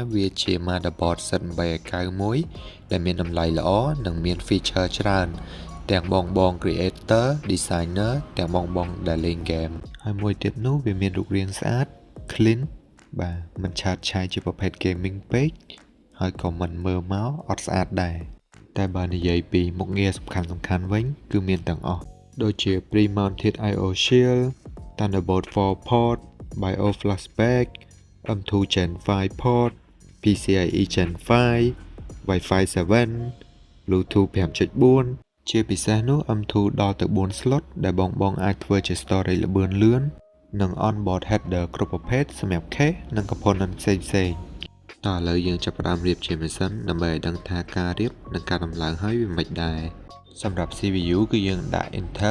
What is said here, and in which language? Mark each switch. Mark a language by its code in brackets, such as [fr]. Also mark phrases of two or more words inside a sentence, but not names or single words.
[km] វាជា motherboard Zen 390មួយដែលមានតម្លៃល្អនិងមាន feature ច្រើនទាំងបង [en] creator designer [km] ទាំងបង ដែលលេង game ហើយមួយទៀតនោះវាមានរូបរាងស្អាត clean បាទមិនឆើតឆាយជាប្រភេទ gaming ពេកហើយក៏មិនមើលមកអត់ស្អាតដែរតែបើនិយាយពីមុខងារសំខាន់វិញគឺមានទាំងអស់ដូចជា [en] pre-mounted I/O shield Thunderbolt 4 port BIOS flashback M.2 Gen 5 port PCIe Gen 5 Wi-Fi 7 Bluetooth 5.4 [km] ជាពិសេសនោះ M.2 ដល់ទៅ4 slot ដែលបងអាចធ្វើជា storage ល្បឿនលឿននិង [en] onboard header [km] គ្រប់ប្រភេទសម្រាប់ case និង component ផ្សេងតើឥឡូ វយើងចាប់ផ្ដើមរៀបជាម៉ាស៊ីនដើម្បីឲ្យដឹងថាការរៀបនិងការដំឡើងហើយវាមិនដែរសម្រាប់ CPU គឺយើងដាក់ Intel